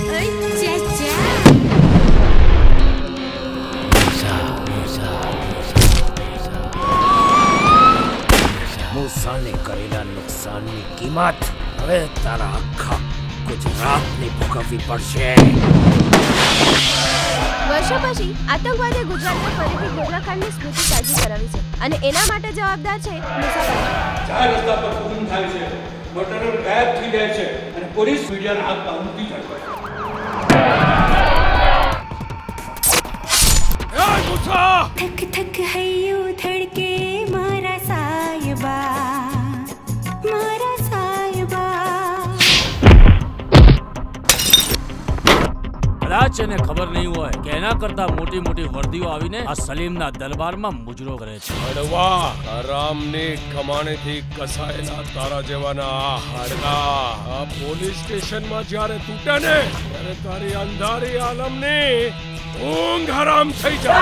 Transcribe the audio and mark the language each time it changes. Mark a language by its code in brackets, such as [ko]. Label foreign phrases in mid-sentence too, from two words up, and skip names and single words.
[gu] મૂસાને કરેલા નુકસાનની કિંમત હવે તારા આખા ગુજરાતને ભોગવવી પડશે. વર્ષો પછી આતંકવાદીએ ગુજરાતમાં ફરીથી ગોધરાકાંડની સ્મૃતિ તાજી કરાવી છે અને એના માટે જવાબદાર છે મુસાફર. ચાર રસ્તા પર ખૂન થાય છે, મર્ડરર ગાયબ થઈ જાય છે અને પોલીસ મીડિયાના હાથમાં ઊંધી જાય છે. [hi] थक थक हयू धड़के मारा साहिबा, मारा साहिबा. [gu] કદાચ એને ખબર નહીં હોય કે એના કરતા મોટી મોટી વર્દીઓ આવીને આ સલીમના દરબારમાં મુજરો કરે છે. હડવા આરામની કમાણીથી કસાયેલા તારા જેવાના આ હાડકા આ પોલીસ સ્ટેશનમાં જ્યારે તૂટે ને ત્યારે તારી અંધારી આલમની ઊંઘ હરામ થઈ જાય.